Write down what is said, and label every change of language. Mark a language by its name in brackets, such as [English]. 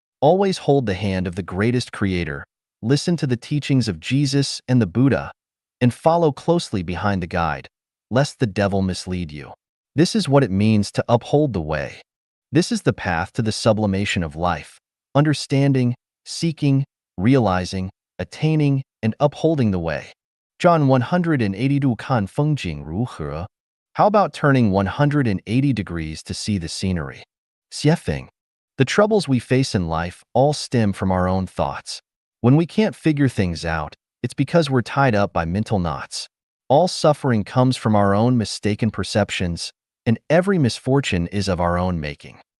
[English] Always hold the hand of the greatest creator, listen to the teachings of Jesus and the Buddha, and follow closely behind the guide, lest the devil mislead you. This is what it means to uphold the way. This is the path to the sublimation of life, understanding, seeking, realizing, attaining, and upholding the way. [Chinese] John 180 度看风景如何? [English] How about turning 180 degrees to see the scenery? Xiefeng. The troubles we face in life all stem from our own thoughts. When we can't figure things out, it's because we're tied up by mental knots. All suffering comes from our own mistaken perceptions, and every misfortune is of our own making.